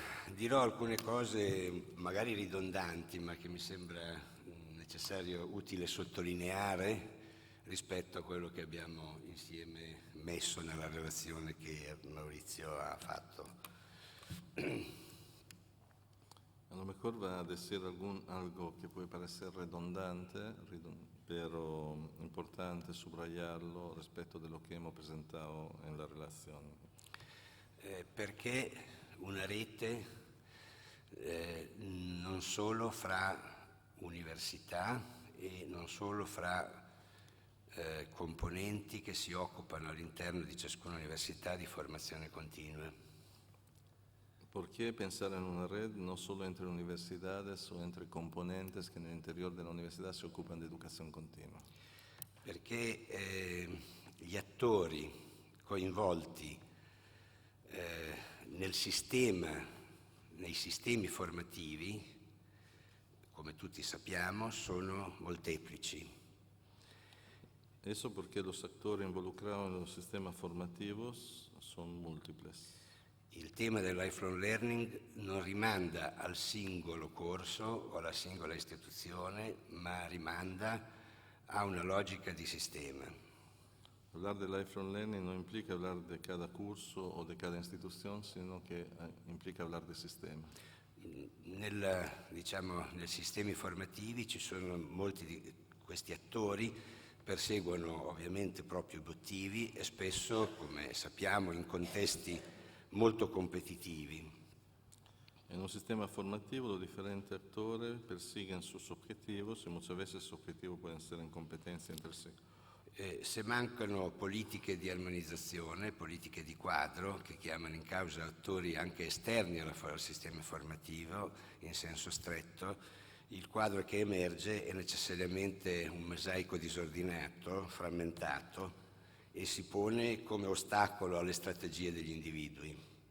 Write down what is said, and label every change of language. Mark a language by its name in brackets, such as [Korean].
[Italian] Dirò alcune cose magari ridondanti, ma che mi sembra necessario, utile sottolineare rispetto a quello che abbiamo insieme messo nella relazione che Maurizio ha fatto. [Spanish] A lo mejor va a decir algo que puede parecer redundante, pero importante subrayarlo respecto de lo que hemos presentado en la relación. [Italian] Perché una rete non solo fra università e non solo fra componenti che si occupano all'interno di ciascuna università di formazione continua. [Spanish] ¿Por qué pensar en una red no solo entre universidades o entre componentes que en el interior de la universidad se ocupan de educación continua? [Italian] Perché gli attori coinvolti nel sistema, nei sistemi formativi, come tutti sappiamo, sono molteplici. [Spanish] Eso porque los actores involucrados en los sistemas formativos son múltiples. [Italian] Il tema del lifelong learning non rimanda al singolo corso o alla singola istituzione, ma rimanda a una logica di sistema. [Spanish] Hablar de lifelong learning no implica hablar de cada curso o de cada institución, sino che implica hablar del sistema. [Italian] Nei sistemi formativi ci sono molti di questi attori, perseguono ovviamente propri obiettivi e spesso, come sappiamo, in contesti molto competitivi. [Spanish] En un sistema formativo los diferentes actores persiguen sus objetivos y muchas veces esos objetivos pueden ser en competencia entre sí. [Italian] Se mancano politiche di armonizzazione, politiche di quadro, che chiamano in causa attori anche esterni al sistema formativo, in senso stretto, il quadro che emerge è necessariamente un mosaico disordinato, frammentato, e si pone come ostacolo alle strategie degli individui.